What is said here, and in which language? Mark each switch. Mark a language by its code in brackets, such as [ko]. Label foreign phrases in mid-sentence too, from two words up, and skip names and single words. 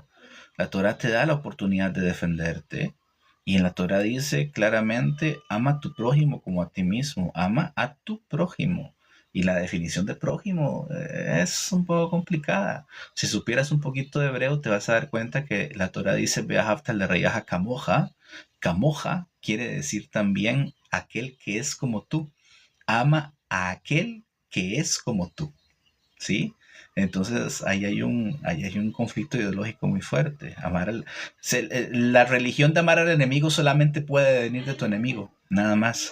[es] La Torah te da la oportunidad de defenderte. Y en la Torah dice claramente, ama a tu prójimo como a ti mismo. Ama a tu prójimo. Y la definición de prójimo es un poco complicada. Si supieras un poquito de hebreo, te vas a dar cuenta que la Torah dice, [he] ואהבת לרעך כמוך. [es] Kamoja quiere decir también aquel que es como tú. Ama a aquel que es como tú. ¿Sí? Entonces ahí hay un conflicto ideológico muy fuerte. La religión de amar al enemigo solamente puede venir de tu enemigo, nada más.